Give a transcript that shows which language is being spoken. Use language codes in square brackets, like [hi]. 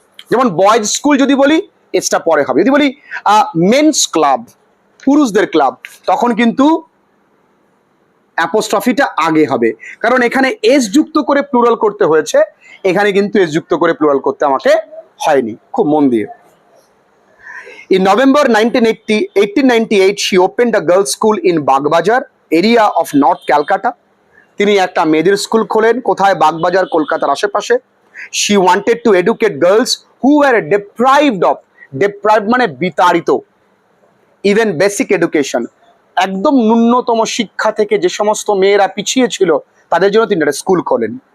[bn] যেমন boys school যদি বলি, এসটা পরে হবে। যদি বলি মেন্স ক্লাব, পুরুষদের ক্লাব, তখন কিন্তু অ্যাপোস্ট্রফিটা আগে হবে, কারণ এখানে এস যুক্ত করে প্লুরাল করতে হয়েছে, এখানে কিন্তু এস যুক্ত করে প্লুরাল করতে আমাকে হয়নি। খুব মন দিয়ে। [en] In November 1898, she opened a girls' school in Bagbajar, area of North Calcutta. [bn] তিনি একটা মেয়েদের স্কুল খোলেন, কোথায়? বাগবাজার, কলকাতার আশেপাশে। [en] She wanted to educate girls who were deprived [bn] মানে বিতাড়িত, [en] even basic education, [bn] একদম ন্যূনতম শিক্ষা থেকে যে সমস্ত মেয়েরা পিছিয়ে ছিল, তাদের জন্য তিনি একটা স্কুল খোলেন।